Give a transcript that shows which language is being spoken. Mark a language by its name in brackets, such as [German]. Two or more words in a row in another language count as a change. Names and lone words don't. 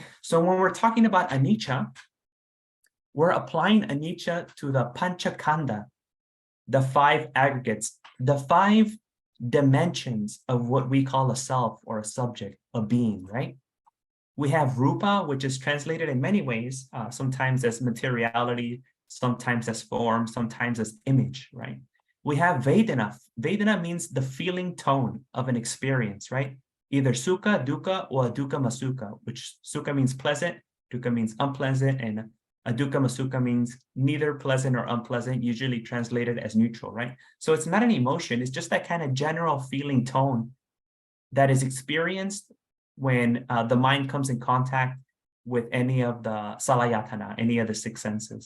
[English] So when we're talking about anicca, we're applying anicca to the panchakanda, the five aggregates, the five dimensions of what we call a self or a subject, a being, right? We have rupa, which is translated in many ways, sometimes as materiality, sometimes as form, sometimes as image, right? We have Vedana. Vedana means the feeling tone of an experience, right? Either [Pali] sukha, dukkha, [English] or [Pali] dukkha masukha, [English] which sukha means pleasant, dukkha means unpleasant, and a [Pali] dukkha masukha [English] means neither pleasant or unpleasant, usually translated as neutral, right? So it's not an emotion, it's just that kind of general feeling tone that is experienced when the mind comes in contact with any of the salayatana, any of the six senses.